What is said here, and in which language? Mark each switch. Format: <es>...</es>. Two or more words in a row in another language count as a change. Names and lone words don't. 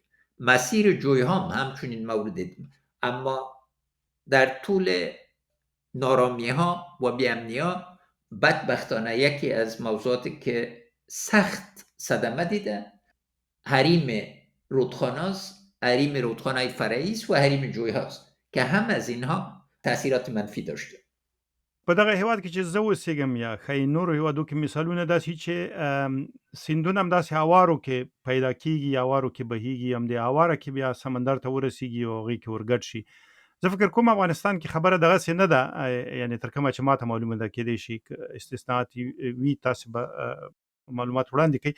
<fa>مسیر جوی هم همچنین مورد اما در طول نارامی ها و بیامنی ها بدبختانه یکی از موضوعاتی که سخت صدمه دیده حریم رودخانه است، حریم رودخانه فرعی است و حریم جوی هاست که هم از اینها تاثیرات منفی داشته.</fa> <ps>په دغه هیواد کې چې زه اوسېږم یا ښایي نورو هیوادو کې مثالونه داسې چې سیندونه همداسې هوارو کې پیدا کېږي، هوارو کې بهیږي، همدې هواره کې بیا سمندر ته ورسېږي او هغې کې ورګډ شي. زه فکر کوم افغانستان کې خبره دغسې نه ده، یعنې تر کومه چې ماته معلومه ده، کېدای شي استثناءات وي، تاسې به معلومات وړاندې کوئ.</ps>